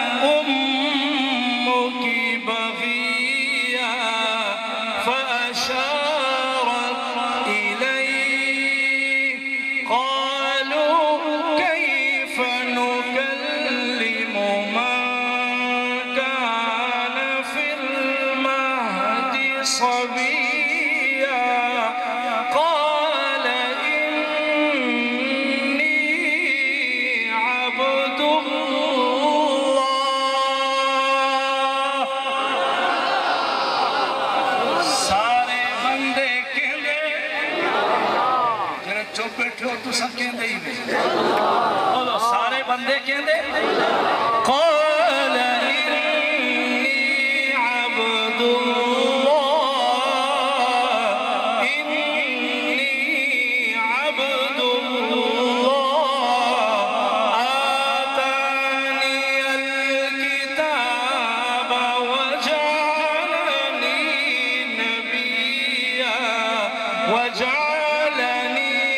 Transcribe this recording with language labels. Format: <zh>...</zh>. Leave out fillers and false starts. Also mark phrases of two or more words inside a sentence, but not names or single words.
<ar>أمك بغيا فأشارت إليه قالوا كيف نكلم من كان في المهد صبيا قال إني عبد الله</ar> <pa>سارے بندے کہندے جڑے چپ بیٹھے ہو تساں کہندے ہی نہیں بولو سارے بندے کہندے</pa> <ar>قال إني عبد الله إني عبد الله آتاني الكتاب وجعلني نبيا وجعلني</ar>